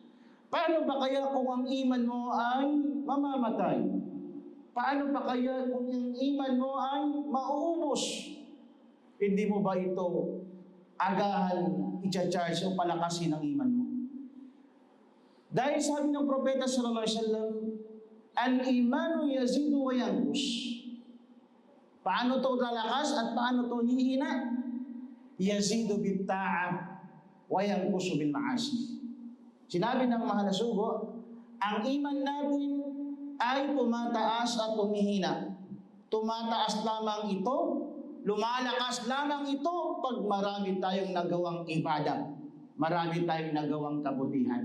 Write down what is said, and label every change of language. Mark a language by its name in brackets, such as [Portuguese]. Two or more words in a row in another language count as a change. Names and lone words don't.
[Filipino] Paano ba kaya kung ang iman mo ay mamamatay? Paano pa kaya kung ang iman mo ay mauubos? Hindi mo ba ito agahan i-charge o palakasin ang iman mo? Dahil sabi ng propeta [Arabic] صلى الله عليه وسلم, الإيمان يزيد وينقص. [Filipino] Paano to lalakas at paano to hihina? [Arabic] يزيد بالطاعة وينقص بالمعاصي. [Filipino] Sinabi ng mahal na sugo, ang iman natin ay tumataas at tumihina. Tumataas lamang ito, lumalakas lamang ito pag marami tayong nagawang ibadah, marami tayong nagawang kabutihan.